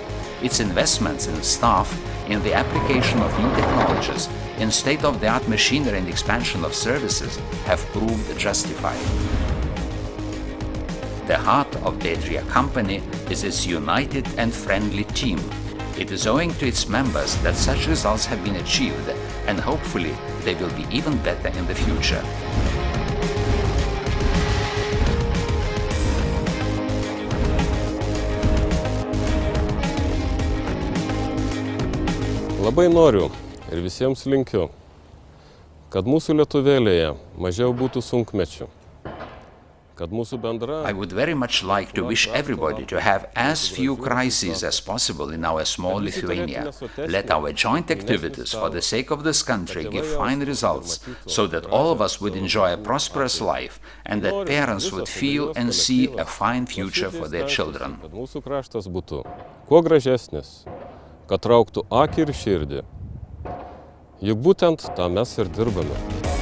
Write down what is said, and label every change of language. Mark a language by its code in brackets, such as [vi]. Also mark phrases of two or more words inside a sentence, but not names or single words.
[en] Its investments in staff, in the application of new technologies, in state-of-the-art machinery and expansion of services have proved justified. The heart of the Edrija company is its united and friendly team, It is owing to its members that such results have been achieved, and hopefully they will be even better in the future. [lt] Labai noriu ir visiems linkiu, kad mūsų lietuvėlėje mažiau būtų sunkmečių. [en] I would very much like to wish everybody to have as few crises as possible in our small Lithuania. Let our joint activities for the sake of this country give fine results, so that all of us would enjoy a prosperous life and that parents would feel and see a fine future for their children. [lt] Kad mūsų kraštas būtų kuo gražesnis, kad trauktų akį ir širdį. Juk būtent tą mes ir dirbame.